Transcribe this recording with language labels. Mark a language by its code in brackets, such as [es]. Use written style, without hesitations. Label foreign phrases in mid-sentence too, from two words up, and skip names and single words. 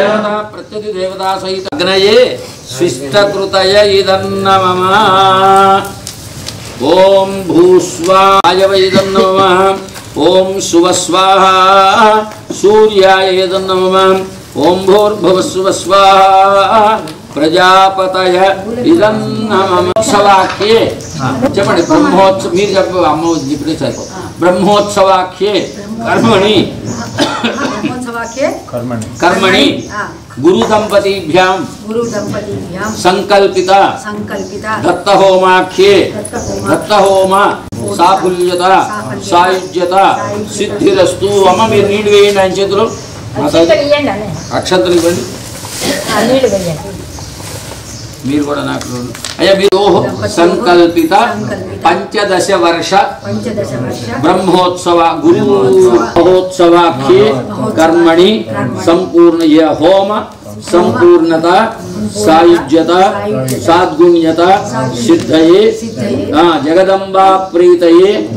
[sa] प्रत्यति देवता सहित अग्नये स्विष्टकृतय इदन्नमः ओम भूस्वाय इदन्नमः ओम सुवस्वाहा सूर्याय इदन्नमः ओम भूर्भुवस्सुवः स्वाहा प्रजापतय इदन्नमः सवाक्ये [te] చెప్పండి బ్రహ్మోత్సవ మీరు చెప్పు అమ్మ ఇప్పుడు సరిపో [sa] బ్రహ్మోత్సవాఖ్యే కర్మణి कर्मणि गुरु दंपतिभ्यां संकल्पित दत्तहोमाख्ये दत्तहोम साफल्यता सायुज्यता सिद्धिरस्तु अम्म [te] మీరు నీళ్ళు వేయండి ఆయన చేతులు అక్షంతలు ఇవ్వండి మీరు కూడా నాకు అయ్యా మీరు సంకల్పిత [sa] 15 वर्ष ब्रह्मोत्सव गुरु महोत्सवाख्ये कर्मणि संपूर्ण ये होम संपूर्णता सायुज्यता साद्गुण्यता सिद्धये जगदंबा प्रीतये